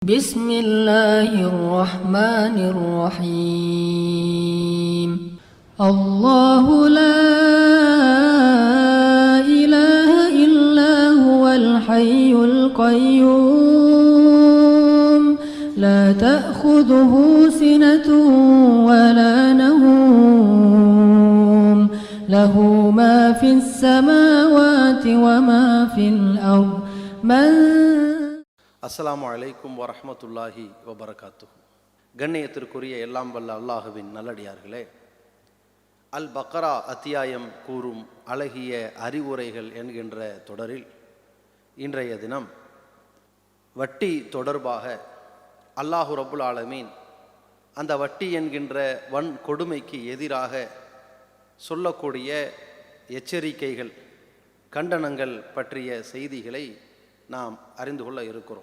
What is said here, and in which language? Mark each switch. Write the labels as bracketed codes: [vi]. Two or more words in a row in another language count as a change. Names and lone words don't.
[ar] بسم الله الرحمن الرحيم الله لا إله إلا هو الحي القيوم لا تأخذه سنة ولا نوم له ما في السماوات وما في الأرض من السلام عليكم ورحمة الله وبركاته. [ta] கண்ணியத்திற்குரிய எல்லாம் வல்ல அல்லாஹுவின் நல்லடியார்களே, அல் பக்ரா அத்தியாயம் கூறும் அழகிய அறிவுரைகள் என்கின்ற தொடரில் இன்றைய தினம் வட்டி தொடர்பாக [ar] الله رب العالمين [ta] அந்த வட்டி என்கின்ற வன் கொடுமைக்கு எதிராக சொல்லக்கூடிய எச்சரிக்கைகள், கண்டனங்கள் பற்றிய செய்திகளை நாம் அறிந்து கொள்ள இருக்கிறோம்.